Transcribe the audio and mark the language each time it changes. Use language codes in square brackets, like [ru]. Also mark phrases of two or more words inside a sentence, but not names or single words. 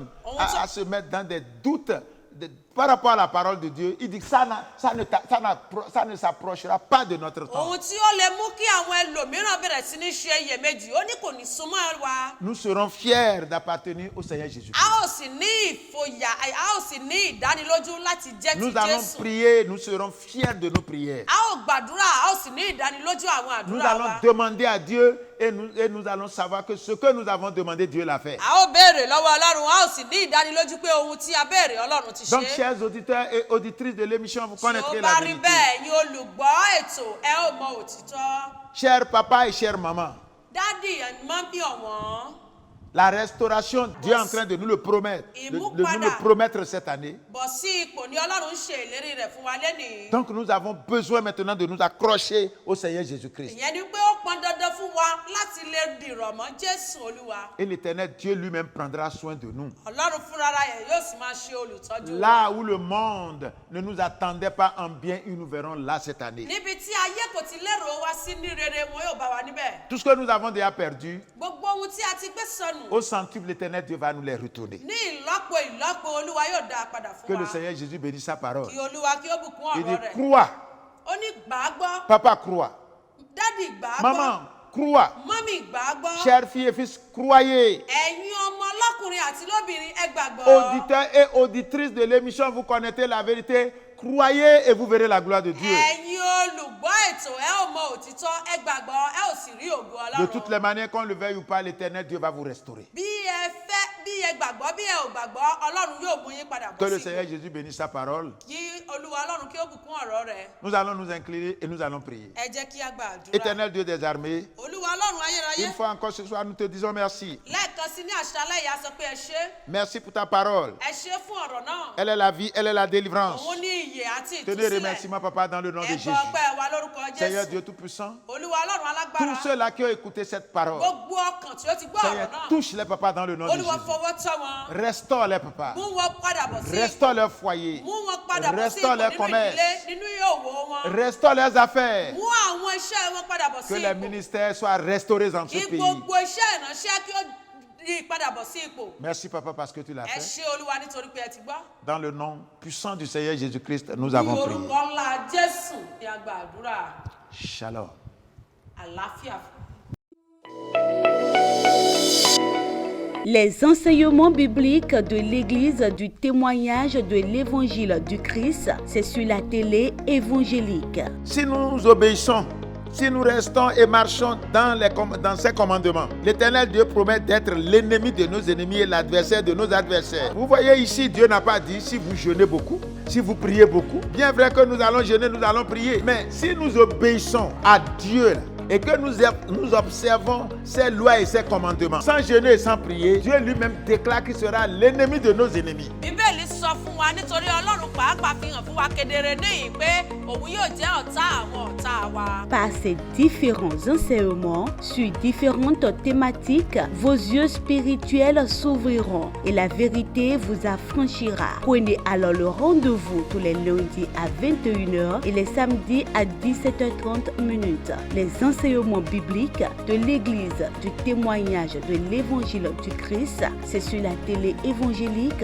[fr] On à se mettre dans des doutes par rapport à la parole de Dieu, il dit que ça ne s'approchera pas de notre temps. [yo] Ohun tí ó lè mú kí àwọn ẹlòmíràn bẹ̀rẹ̀ sí ní ṣe iyèméjì, ó ní kò ní súnmọ́ wa. [fr] Nous serons fiers d'appartenir au Seigneur Jésus. [yo] A ó sì ní ìfòyà, a ó sì ní ìdánilójú láti jẹ́ ti [fr] Nous allons [yo] Jésù. [fr] prier, nous serons fiers de nos prières. [yo] A ó gbàdúrà, a ó sì ní ìdánilójú àwọn [fr] Nous [yo] àdúrà [fr] allons [yo] wa. [fr] demander à Dieu et nous allons savoir que ce que nous avons demandé, Dieu l'a fait. [yo] A ó béèrè lọ́wọ́ Ọlọ́run, a ó sì ní ìdánilójú pé ohun tí a béèrè Ọlọ́run ti [fr] Donc, [yo] ṣe. [fr] chers auditeurs et auditrices de l'émission, vous [yo] Tí [fr] connaîtrez [yo] ó [fr] la [yo] bá rí [fr] vérité. [yo] bẹ́ẹ̀, ẹ̀yin olùgbọ́ ètò, ẹ ó mọ òtítọ́. [fr] Chers papa et chères maman, [yo] Dádì ẹ̀ máa ń bí ọ̀wọ́n. [fr] La restauration, Dieu est en train de nous le promettre, de nous le promettre cette année. [yo] bọ̀ sí ipò ní ọlọ́run ṣe ìlérí rẹ̀ fún wa lẹ́nìí. [fr] Donc nous avons besoin maintenant de nous accrocher au Seigneur Jésus-Christ. [yo] ìyẹn ni pé ó pọn dandan fún wa láti lè dìrọ̀ mọ́ Jésù Olúwa. [fr] Et l'Éternel Dieu lui-même prendra soin de nous. [yo] Ọlọ́run fúnra rẹ̀ yóò sì máa ṣe olùtọ́jú wa. [fr] Là où le monde ne nous attendait pas en bien, ils nous verront là cette année. [yo] níbi tí ayé kò ti lérò wa sí ní rere wọn yóò bá wa níbẹ̀. [fr] Tout ce que nous avons déjà perdu, [yo] gbogbo ohun tí a ti gbé sọnù. [fr] au centuple, l'Éternel Dieu va nous les retourner. [yo] ní ìlọ́po Olúwa yóò dá a padà [fr] Que [yo] fún [fr] le [yo] wa. [fr] Seigneur Jésus bénisse sa parole. [yo] kí Olúwa kí ó bùkún [fr] Il dit, [yo] ọ̀rọ̀ rẹ̀. [fr] crois, [yo] ó ní gbàgbọ́. [fr] papa crois, [yo] dádì gbàgbọ́. [fr] maman crois, [yo] mọ́mì gbàgbọ́. [fr] chers filles et fils, croyez. [yo] ẹ̀yin ọmọ ọlọ́kùnrin àti lóbìnrin ẹ gbàgbọ́. [fr] Auditeurs et auditrices de l'émission, vous connaissez la vérité. Croyez et vous verrez la gloire de Dieu. [yo] ẹ̀yin olùgbọ́ ètò ẹ ò mọ òtítọ́ ẹ gbàgbọ́ ẹ ò sì rí ògo [fr] De [yo] Ọlọ́run. [fr] toutes les manières, qu'on le veuille ou pas, l'Éternel Dieu va vous restaurer. [yo] bí ẹ fẹ́ bí ẹ gbàgbọ́ bí ẹ ò gbàgbọ́ Ọlọ́run yóò mú yín padà [fr] Que [yo] bọ̀ [fr] le [yo] sí [fr] Seigneur [yo] ipò. [fr] Jésus bénisse sa parole. [yo] kí Olúwa Ọlọ́run kí ó bùkún ọ̀rọ̀ rẹ̀. [fr] Nous allons nous incliner et nous allons prier. [yo] ẹ jẹ́ kí a gba àdúrà. [fr] Éternel Dieu des armées, [yo] Olúwa Ọlọ́run ayérayé. [fr] une fois encore ce soir, nous te disons merci. [yo] lẹ́ẹ̀kan sí ní àṣálẹ́ yìí a sọ pé ẹ ṣé. [fr] Merci pour ta parole. [yo] ẹ ṣé fún ọ̀rọ̀ náà. [fr] Elle est la vie, elle est la délivrance. [yo] òun ní ìyè àti [fr] Tenez [yo] ìtúsílẹ̀. [fr] remerciements, papa, dans le nom de [yo] ẹ [fr] Jésus. [yo] gbọ́ ọpẹ́ wa lórúkọ [fr] Seigneur [yo] Jésù. [fr] Dieu Tout-Puissant, [yo] Olúwa Ọlọ́run [fr] tous [yo] alágbára. [fr] ceux-là qui ont écouté cette parole, [yo] gbogbo ọkàn tí ó ti gbọ́ [fr] Seigneur, [yo] ọ̀rọ̀ náà. [fr] touche-les, papa, dans le nom de [yo] Olúwa [fr] Jésus. [yo] fọwọ́ tọ́ wọn. [fr] Restaure-les, papa. [yo] mú wọn padà bọ̀ sí ipò. [fr] Restaure leur foyer. [yo] mú wọn padà bọ̀ sí [fr] Restaure [yo] ipò [fr] leur [yo] nínú [fr] commerce. [yo] ìdílé nínú òwò wọn. [fr] Restaure leurs affaires. [yo] mú àwọn iṣẹ́ wọn padà bọ̀ [fr] Que [yo] sí [fr] les [yo] ipò. [fr] ministères soient restaurés dans ce [yo] kí [fr] pays. [yo] gbogbo iṣẹ́ ìránṣẹ́ kí ó di padà bọ̀ sí ipò. [fr] Merci, papa, parce que tu l'as [yo] ẹ [fr] fait. [yo] ṣé Olúwa nítorí pé ẹ ti gbọ́. [fr] Dans le nom puissant du Seigneur Jésus-Christ, nous [yo] ní [fr] avons [yo] orúkọ [fr] prié. [yo] ńlá Jésù ni a gba àdúrà. [fr] Shalom. [yo] àlàáfíà fún. [fr] Les enseignements bibliques de l'Église du témoignage de l'Évangile du Christ, c'est sur la télé évangélique. Si nous obéissons, si nous restons et marchons dans ses commandements, l'Éternel Dieu promet d'être l'ennemi de nos ennemis et l'adversaire de nos adversaires. Vous voyez ici, Dieu n'a pas dit si vous jeûnez beaucoup, si vous priez beaucoup. Bien vrai que nous allons jeûner, nous allons prier. Mais si nous obéissons à Dieu et que nous observons ses lois et ses commandements, sans jeûner et sans prier, Dieu lui-même déclare qu'il sera l'ennemi de nos ennemis. [yo] Bíbélì sọ fún wa nítorí Ọlọ́run pàápàá fi hàn fún wa kedere níyìn pé òun yóò jẹ́ ọ̀tá àwọn ọ̀tá wa. [fr] Par ces différents enseignements sur différentes thématiques, vos yeux spirituels s'ouvriront et la vérité vous affranchira. Prenez alors le rendez-vous tous les lundis à 21h et les samedis à 17h30. Les enseignements bibliques de l'Église du témoignage de l'Évangile du Christ, c'est sur la télé évangélique.